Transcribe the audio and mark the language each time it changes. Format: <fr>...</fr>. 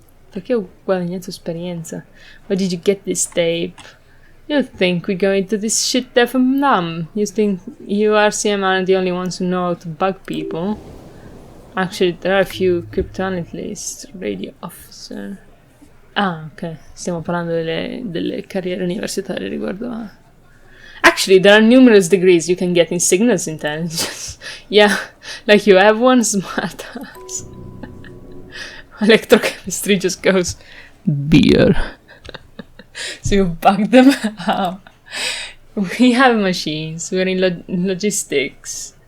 <it>Perché ho guadagnato esperienza?</it> <en>Where did you get this tape? You think we go into this shit there from them? You think you RCM aren't the only ones who know how to bug people? Actually, there are a few cryptanalysts, radio officer... Ah, ok.</en> <it>Stiamo parlando delle carriere universitarie riguardo a...</it> <en>Actually, there are numerous degrees you can get in signals intelligence. Yeah, like you have one smart ass. Electrochemistry just goes, beer. So you bug them out. We have machines, we're in logistics.</en>